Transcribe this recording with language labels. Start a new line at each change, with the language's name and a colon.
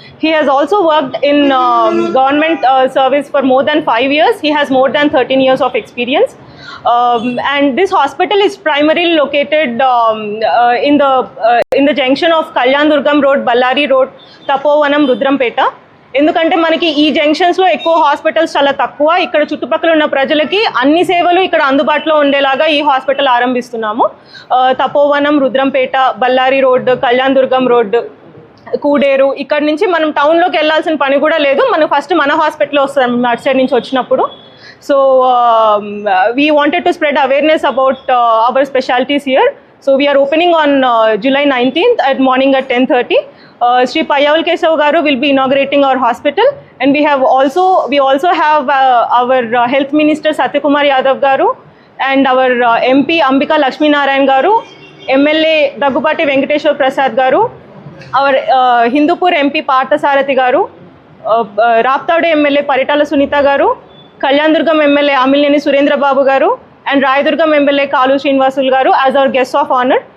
English: He has also worked in government service for more than 5 years. He has more than 13 years of experience. And this hospital is primarily located in the junction of Kalyan Durgam Road, Ballari Road, Tapovanam, Rudrampeta.
Telugu: ఎందుకంటే మనకి ఈ జంక్షన్స్లో ఎక్కువ hospitals చాలా తక్కువ. ఇక్కడ చుట్టుపక్కల ఉన్న ప్రజలకి అన్ని సేవలు ఇక్కడ అందుబాటులో ఉండేలాగా ఈ హాస్పిటల్ ఆరంభిస్తున్నాము. తపోవనం, రుద్రంపేట, బళ్ళారి రోడ్, కళ్యాణ్ దుర్గం రోడ్, కూడేరు, ఇక్కడ నుంచి మనం టౌన్లోకి వెళ్ళాల్సిన పని కూడా లేదు. మనం ఫస్ట్ మన హాస్పిటల్ వస్తాం అటు సైడ్ నుంచి వచ్చినప్పుడు.
English: So we wanted to spread awareness about our specialities here. So we are opening on July 19th at morning at 10:30. Sri Payyaval Kesav Garu will be inaugurating our hospital, and we also have our Health Minister Satyakumar Yadav Garu and our MP Ambika Lakshminarayan Garu, MLA Daggubati Venkateshwar Prasad Garu, our Hindupur MP Parthasarathi Garu, Raptadu MLA Paritala Sunita Garu, Kalyan-Durgam MLA Amilneni Surendra Babu Garu, and Rayadurgam MLA Kalu Srinivasuలు garu as our guests of honor.